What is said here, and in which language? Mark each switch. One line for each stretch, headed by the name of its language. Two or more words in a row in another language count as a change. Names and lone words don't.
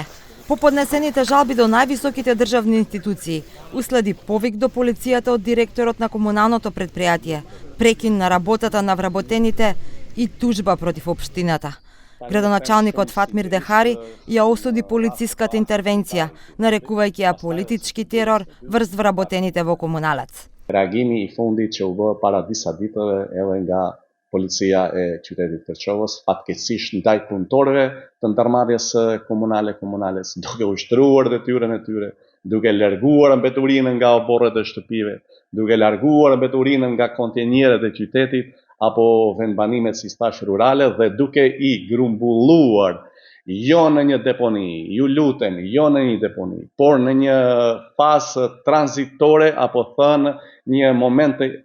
Macedonian: По поднесените жалби до највисоките државни институции, уследи повик до полицијата од директорот на комуналното предпријатие, прекин на работата на вработените и тужба против општината. Градоначалникот Фатмир Дехари ја осуди полициската интервенција, нарекувајќи ја политички терор врз вработените во комуналец.
Albanian: Reagimi I fundit që u bë para disa ditëve edhe nga policia e qytetit Kërçovës, fatkeqësisht ndaj punëtorëve të ndërmarrjes komunales, duke ushtruar detyrën e tyre, duke larguar mbeturinë nga oborret e shtëpive, duke larguar mbeturinë nga kontenierët e qytetit apo vendbanimet si stash rurale dhe duke I grumbulluar jo në një deponi, ju lutem, jo në një deponi, por në një fazë tranzitore apo thënë një moment